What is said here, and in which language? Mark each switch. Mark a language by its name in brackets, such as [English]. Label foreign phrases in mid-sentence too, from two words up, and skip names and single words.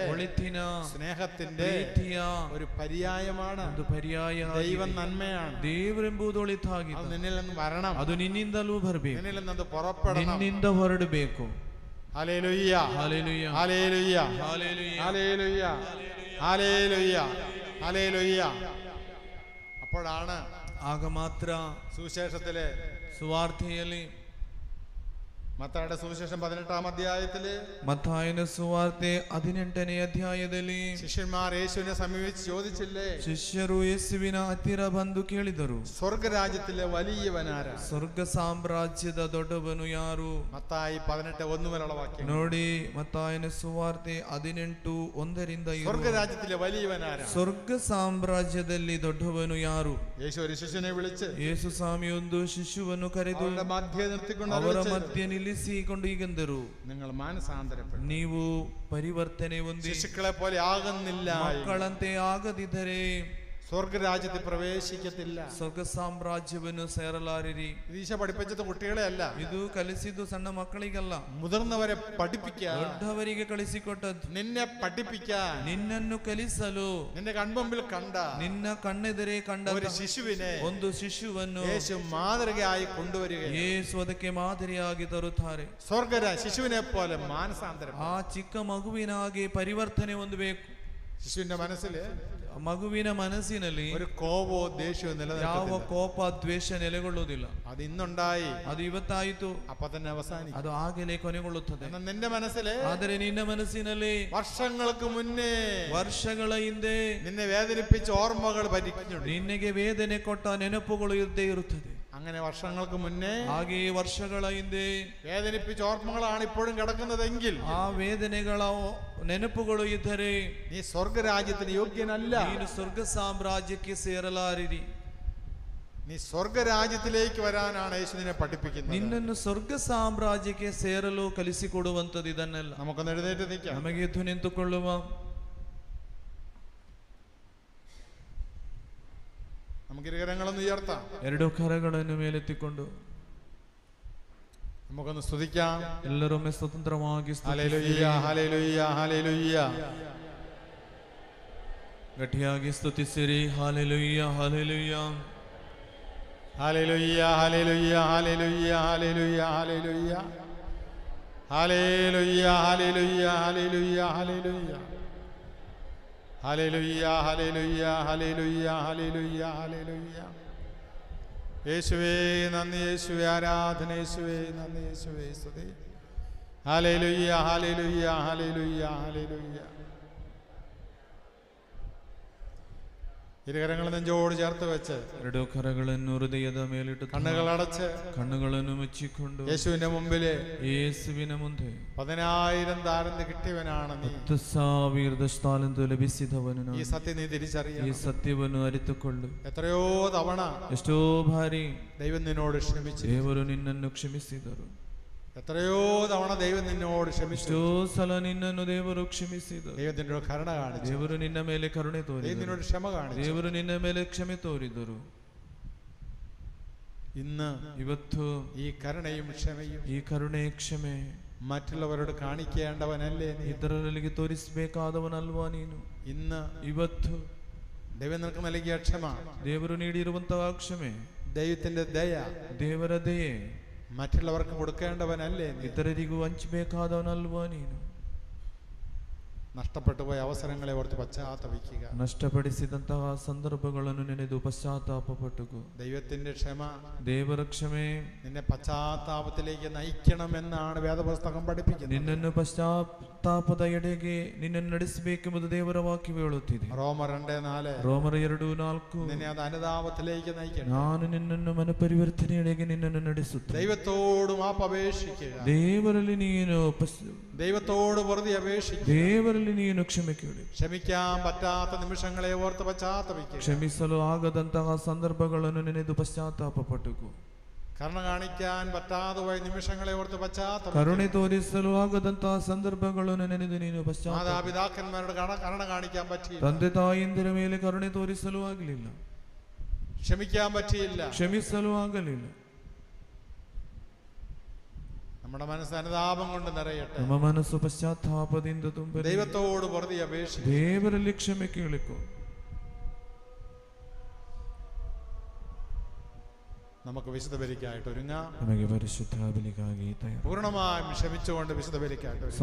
[Kannada] ಒಳಿತಿನ, [Malayalam] സ്നേഹത്തിന്റെ ഒരു പര്യായമാണ്. [Kannada] ಒಂದು ಪರ್ಯಾಯ. [Malayalam] ദൈവം നന്മയാണ്. [Kannada] ದೇವರೆಂಬುದು ಒಳಿತಾಗಿದೆ. [Malayalam] അത് നിന്നിൽ നിന്ന് വരണം. [Kannada] ಅದು ನಿನ್ನಿಂದಲೂ ಬರಬೇಕು. [Malayalam] നിന്നിൽ നിന്ന് അത് പുറപ്പെടണം. [Kannada] ನಿನ್ನಿಂದ ಹೊರಡಬೇಕು. [Malayalam] ഹല്ലേലൂയ, ഹല്ലേലൂയ, ഹല്ലേലൂയ, ഹല്ലേലൂയ, ഹല്ലേലൂയ, ഹല്ലേലൂയ, ഹല്ലേലൂയ. അപ്പോഴാണ് [Kannada] ಆಗ ಮಾತ್ರ [Malayalam] സുവിശേഷത്തിലെ, [Kannada] ಸುವಾರ್ತೆಯಲ್ಲಿ, [Malayalam] മത്തായിയുടെ സുവിശേഷം 18-ാം അധ്യായത്തില്, മത്തായിയുടെ സുവാർತೆ [Kannada] 18ನೇ ಅಧ್ಯಾಯದಲ್ಲಿ [Malayalam] ശിഷ്യന്മാർ യേശുവിനെ സമീപിച്ച് ചോദിച്ചില്ലേ, [Kannada] ಶಿಷ್ಯರು ಯೇಸುವಿನ ಹತ್ತಿರ ಬಂದು ಕೇಳಿದರು, [Malayalam] സ്വർഗരാജ്യത്തിലെ വലിയവനാരാ? [Kannada] ಸ್ವರ್ಗ ಸಾಮ್ರಾಜ್ಯದ ದೊಡ್ಡವನು ಯಾರು? [Malayalam] മത്തായി 18:1 മുതലുള്ള വാക്യം [Kannada] ನೋಡಿ. ಮತ್ತಾಯನ ಸುವಾರ್ತೆ 18:1 [Malayalam] സ്വർഗരാജ്യത്തിലെ വലിയവനാരാ? [Kannada] ಸ್ವರ್ಗ ಸಾಮ್ರಾಜ್ಯದಲ್ಲಿ ದೊಡ್ಡವನು ಯಾರು? [Malayalam] യേശു ഒരു ശിഷ്യനെ വിളിച്ച് [Kannada] ಯೇಸು ಸ್ವಾಮಿ ಒಂದು ಶಿಶುವನ್ನು ಕರೆದು [Malayalam] അവരുടെ മധ്യേ നിർത്തിക്കൊണ്ട് [Kannada] ಅವರ [Malayalam] അരുളിച്ചെയ്തു, [Kannada] ಮಧ್ಯೆ ನಿಲ್ಲಿಸಿಕೊಂಡು ಹೀಗೆಂದರು, [Malayalam] നിങ്ങൾ മാനസാന്തരപ്പെടും. [Kannada] ನೀವು ಪರಿವರ್ತನೆ ಹೊಂದಿ [Malayalam] ശിശുക്കളെ പോലെ ആകുന്നില്ല, [Kannada] ಮಕ್ಕಳಂತೆ ಆಗದಿದ್ದರೆ [Malayalam] സ്വർഗരാജ്യത്തിൽ പ്രവേശിക്കത്തില്ല. [Kannada] ಸ್ವರ್ಗ ಸಾಮ್ರಾಜ್ಯವನ್ನು ಸೇರಲಾರಿರಿ. [Malayalam] ഈശോ പഠിപ്പിച്ചത് കുട്ടികളെ അല്ല, [Kannada] ಇದು ಕಲಿಸಿದ್ದು ಸಣ್ಣ ಮಕ್ಕಳಿಗಲ್ಲ, [Malayalam] മുതിർന്നവരെ പഠിപ്പിക്കാൻ, [Kannada] ದೊಡ್ಡವರಿಗೆ ಕಲಿಸಿಕೊಟ್ಟದ್ದು. [Malayalam] നിന്നെ പഠിപ്പിക്കാൻ, [Kannada] ನಿನ್ನನ್ನು ಕಲಿಸಲು, [Malayalam] നിന്റെ കൺമുമ്പിൽ കണ്ട [Kannada] ನಿನ್ನ ಕಣ್ಣೆದುರೇ ಕಂಡ [Malayalam] ഒരു ശിശുവിനെ [Kannada] ಒಂದು ಶಿಶುವನ್ನು [Malayalam] യേശു മാതൃകയായി കൊണ്ടുവരികയാണ്. [Kannada] ಯೇಸು ಅದಕ್ಕೆ ಮಾದರಿಯಾಗಿ ತರುತ್ತಾರೆ. [Malayalam] ശിശുവിനെ പോലെ മാനസാന്തരം. [Kannada] ಆ ಚಿಕ್ಕ ಮಗುವಿನ ಹಾಗೆ ಪರಿವರ್ತನೆ ಹೊಂದಬೇಕು. [Malayalam] ശിശുവിന്റെ മനസ്സില്, [Kannada] ಮಗುವಿನ ಮನಸ್ಸಿನಲ್ಲಿ [Malayalam] ഒരു കോപോ ദേഷ്യമോ [Kannada] ಯಾವ [Malayalam] നിലനിൽക്കുന്നില്ല. [Kannada] ಕೋಪ ದ್ವೇಷ ನೆಲೆಗೊಳ್ಳುವುದಿಲ್ಲ. [Malayalam] അത് ഇന്നുണ്ടായി, [Kannada] ಅದು ಇವತ್ತಾಯಿತು, [Malayalam] അപ്പൊ തന്നെ അവസാനിക്കും. [Kannada] ಅದು ಆಗಲೇ ಕೊನೆಗೊಳ್ಳುತ್ತದೆ. [Malayalam] എന്നാൽ നിന്റെ മനസ്സില്, [Kannada] ಆದರೆ ನಿನ್ನ ಮನಸ್ಸಿನಲ್ಲಿ [Malayalam] വർഷങ്ങൾക്ക് മുന്നേ [Kannada] ವರ್ಷಗಳ ಹಿಂದೆ [Malayalam] നിന്നെ വേദനിപ്പിച്ച ഓർമ്മകൾ ഭരിക്കുന്നുണ്ട്. [Kannada] ನಿನಗೆ ವೇದನೆ ಕೊಟ್ಟ ನೆನಪುಗಳು ಇದ್ದೇ ಇರುತ್ತದೆ. [Malayalam] അങ്ങനെ വർഷങ്ങൾക്ക് മുന്നേ [Kannada] ಹಾಗೆಯೇ ವರ್ಷಗಳ ಹಿಂದೆ [Malayalam] വേദനിപ്പിച്ച ഓർമ്മകളാണ് ഇപ്പോഴും കിടക്കുന്നതെങ്കിൽ, [Kannada] ಆ ವೇದನೆಗಳ ನೆನಪುಗಳು ಇದ್ದರೆ [Malayalam] നീ സ്വർഗരാജ്യത്തിന് യോഗ്യനല്ല. [Kannada] ನೀನು ಸ್ವರ್ಗ ಸಾಮ್ರಾಜ್ಯಕ್ಕೆ ಸೇರಲಾರಿರಿ. [Malayalam] നീ സ്വർഗരാജ്യത്തിലേക്ക് വരാനാണ് യേശു നിന്നെ പഠിപ്പിക്കുന്നത്. [Kannada] ನಿನ್ನನ್ನು ಸ್ವರ್ಗ ಸಾಮ್ರಾಜ್ಯಕ್ಕೆ ಸೇರಲು ಕಲಿಸಿಕೊಡುವಂಥದ್ದು ಇದನ್ನೆಲ್ಲ. [Malayalam] നമുക്കൊന്ന് എഴുന്നേറ്റ് നിൽക്കാം. [Kannada] ನಮಗೆ ಎದ್ದು ನಿಂತುಕೊಳ್ಳುವ. [Malayalam] നമുക്ക് ഇരുകരങ്ങളൊന്ന് ഉയർത്താം. [Kannada] ಎರಡು ಕರಗಳನ್ನು ಮೇಲೆತ್ತಿಕೊಂಡು [Malayalam] നമുക്കൊന്ന് സ്തുതിക്കാം. [Kannada] ಎಲ್ಲರೊಮ್ಮೆ ಸ್ವತಂತ್ರವಾಗಿ [Malayalam] ഹല്ലേലൂയ, ഹല്ലേലൂയ, ഹല്ലേലൂയ. [Kannada] ಗಟ್ಟಿಯಾಗಿ ಸ್ತುತಿಸಿರಿ. ಹಾಲೆಲೂಯ, ಹಾಲೆಲೂಯ, [Malayalam] ഹല്ലേലൂയ, ഹല്ലേലൂയ, ഹല്ലേലൂയ, ഹല്ലേലൂയ, ഹല്ലേലൂയ, ഹല്ലേലൂയ, ഹല്ലേലൂയ, ഹല്ലേലൂയ, ഹല്ലേലൂയ, ഹല്ലേലൂയ, ഹല്ലേലൂയ, ഹല്ലേലൂയ, ഹല്ലേലൂയ, ഹല്ലേലൂയ. യേശുവേ നന്ദി, യേശുവേ ആരാധന, യേശുവേ നന്ദി, യേശുവേ സ്തുതി. ഹല്ലേലൂയ, ഹല്ലേലൂയ, ഹല്ലേലൂയ, ഹല്ലേലൂയ. ഇരുകരങ്ങൾ നെഞ്ചോട് ചേർത്ത് വെച്ച് [Kannada] ಎರಡು ಕರಗಳನ್ನು ಹೃದಯದ ಮೇಲಿಟ್ಟು [Malayalam] കണ്ണുകൾ അടച്ച് [Kannada] ಕಣ್ಣುಗಳನ್ನು ಮುಚ್ಚಿಕೊಂಡು [Malayalam] യേശുവിന്റെ മുമ്പില് [Kannada] ಯೇಸುವಿನ ಮುಂದೆ [Malayalam] 10,000 താലന്ത് കിട്ടിയവനാണ് നീ. [Kannada] 10,000 ದಶತಾಲಂತು ಲಭಿಸಿದವನು [Malayalam] ഈ [Kannada] ನಾನು. [Malayalam] സത്യം നീ [Kannada] ಈ [Malayalam] തിരിച്ചറിയണം. [Kannada] ಸತ್ಯವನ್ನು ಅರಿತುಕೊಳ್ಳು. [Malayalam] എത്രയോ തവണ [Kannada] ಎಷ್ಟೋ ಬಾರಿ [Malayalam] ദൈവം നിന്നോട് ക്ഷമിച്ചു. [Kannada] ದೇವರು ನಿನ್ನನ್ನು ಕ್ಷಮಿಸಿದರು. [Malayalam] എത്രയോ തവണ ദൈവം നിന്നോട് ക്ഷമിച്ചു. [Kannada] ಎಷ್ಟೋ ಸಲ ನಿನ್ನನ್ನು ದೇವರು ಕ್ಷಮಿಸಿದರು. [Malayalam] ദൈവം നിന്നോട് കരുണ കാണിച്ചു. [Kannada] ದೇವರು ನಿನ್ನ ಮೇಲೆ ಕರುಣೆ [Malayalam] ദൈവം [Kannada] ತೋರಿದರು. [Malayalam] നിന്നോട് ക്ഷമ കാണിച്ചു. [Kannada] ದೇವರು ನಿನ್ನ ಮೇಲೆ ಕ್ಷಮೆ ತೋರಿದರು. [Malayalam] ഇന്ന് [Kannada] ಇವತ್ತು [Malayalam] ഈ കരുണയും ക്ഷമയും [Kannada] ಈ ಕರುಣೆ ಕ್ಷಮೆ [Malayalam] മറ്റുള്ളവരോട് കാണിക്കേണ്ടവനല്ലേ നീ? [Kannada] ಇತರರಿಗೆ ತೋರಿಸಬೇಕಾದವನಲ್ವಾ ನೀನು? [Malayalam] ഇന്ന് [Kannada] ಇವತ್ತು [Malayalam] ദൈവം നിനക്ക് നൽകിയ ക്ഷമ, [Kannada] ದೇವರು ನೀಡಿರುವಂತಹ ಕ್ಷಮೆ, [Malayalam] ദൈവത്തിന്റെ ദയ [Kannada] ದೇವರ ದಯೆ [Malayalam] മറ്റുള്ളവർക്ക് കൊടുക്കേണ്ടവനല്ലേ നീ? [Kannada] ಇತರರಿಗೂ ಹಂಚಬೇಕಾದವನಲ್ವಾ ನೀನು? [Malayalam] നഷ്ടപ്പെട്ടു പോയ അവസരങ്ങളെ ഓർത്ത് പശ്ചാത്തപിക്കുക. [Kannada] ನಷ್ಟಪಡಿಸಿದಂತಹ ಸಂದರ್ಭಗಳನ್ನು ನೆನೆದು ಪಶ್ಚಾತ್ತಾಪಪಟ್ಟುಕೋ. [Malayalam] ദൈവത്തിന്റെ ക്ഷമ [Kannada] ದೇವರ ಕ್ಷಮೆ [Malayalam] നിന്നെ പശ്ചാത്താപത്തിലേക്ക് നയിക്കണമെന്നാണ് വേദപുസ്തകം പഠിപ്പിക്കുന്നത്. [Kannada] ನಿನ್ನನ್ನು ಪಶ್ಚಾತ್ತಾಪದ ಎಡೆಗೆ ನಿನ್ನನ್ನು ನಡೆಸಬೇಕೆಂಬುದು ದೇವರ ವಾಕ್ಯ ಹೇಳುತ್ತಿದೆ. [Malayalam] റോമർ 2:4 [Kannada] ರೋಮರ 2:4 [Malayalam] നിന്നെ അത് അനുതാപത്തിലേക്ക് നയിക്കണം. [Kannada] ನಾನು ನಿನ್ನನ್ನು ಮನಪರಿವರ್ತನೆಯೆಡೆಗೆ ನಿನ್ನನ್ನು ನಡೆಸುತ್ತೇನೆ. [Malayalam] ദൈവത്തോട് മാപ്പ് അപേക്ഷിക്കുക. [Kannada] ದೇವರಲ್ಲಿ ನೀನು [Malayalam] ദൈവത്തോട് വെറുതെ അപേക്ഷിക്കുക. [Kannada] ದೇವರಲ್ಲಿ ನೀನು ಕ್ಷಮೆ ಕೇಳಿ. [Malayalam] ക്ഷമിക്കാൻ പറ്റാത്ത നിമിഷങ്ങളെ ഓർത്ത് പശ്ചാത്തപിക്കുക. [Kannada] ಕ್ಷಮಿಸಲು ಆಗದಂತಹ ಸಂದರ್ಭಗಳನ್ನು ನೆನೆದು ಪಶ್ಚಾತ್ತಾಪಪಟ್ಟುಕೋ. [Malayalam] കരുണ കാണിക്കാൻ പറ്റാതെ പോയ നിമിഷങ്ങളെ ഓർത്ത് പശ്ചാത്തപിക്കുക. [Kannada] ಕರುಣೆ ತೋರಿಸಲು ಆಗದಂತಹ ಸಂದರ್ಭಗಳನ್ನು ನೆನೆದು ನೀನು ಪಶ್ಚಾತ್ತಾಪ. [Malayalam] മാതാപിതാക്കന്മാരുടെ കരുണ കാണിക്കാൻ പറ്റിയില്ല. [Kannada] ತಂದೆ ತಾಯಿಯಂದಿರ ಮೇಲೆ ಕರುಣೆ ತೋರಿಸಲು ಆಗಲಿಲ್ಲ. [Malayalam] ക്ഷമിക്കാൻ പറ്റിയില്ല. [Kannada] ಕ್ಷಮಿಸಲು ಆಗಲಿಲ್ಲ. [Malayalam] നമ്മുടെ മനസ്സ് അനുതാപം കൊണ്ട് നിറയട്ടെ. [Kannada] ನಮ್ಮ ಮನಸ್ಸು ಪಶ್ಚಾತ್ತಾಪದಿಂದ ತುಂಬಲಿ. [Malayalam] ദൈവത്തോട് വെറുതെ അപേക്ഷിക്കുക. [Kannada] ದೇವರಲ್ಲಿ ಕ್ಷಮೆ ಕೇಳಿಕೋ. [Malayalam] നമുക്ക് വിശുദ്ധ ബലിക്കായിട്ട് ഒരുങ്ങാം. [Kannada] ನಮಗೆ ಪರಿಶುದ್ಧ ಬಲಿಗಾಗಿ ತಯಾರು. [Malayalam] പൂർണ്ണമായും ക്ഷമിച്ചുകൊണ്ട് വിശുദ്ധ ബലിക്കായിട്ട് ഒരുങ്ങാം.